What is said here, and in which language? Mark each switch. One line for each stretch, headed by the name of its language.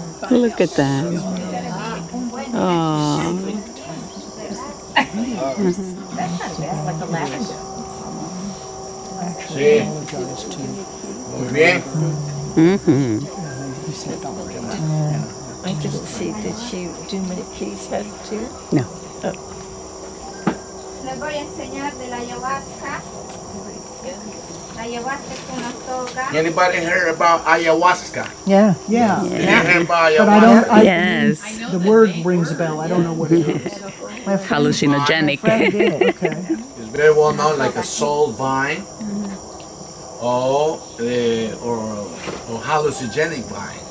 English: Look at that. Oh.
Spanish: Sí. Muy bien.
English: I didn't see, did she do many keys head too? No.
Spanish: Les voy a enseñar de la ayahuasca. La ayahuasca es una soga.
English: Anybody heard about ayahuasca? Yeah. Yeah, You didn't hear about but I ayahuasca? don't, Yes. the word rings a bell, I don't know what it is. Hallucinogenic. Okay. It's very well known, like a soul vine, or hallucinogenic vine.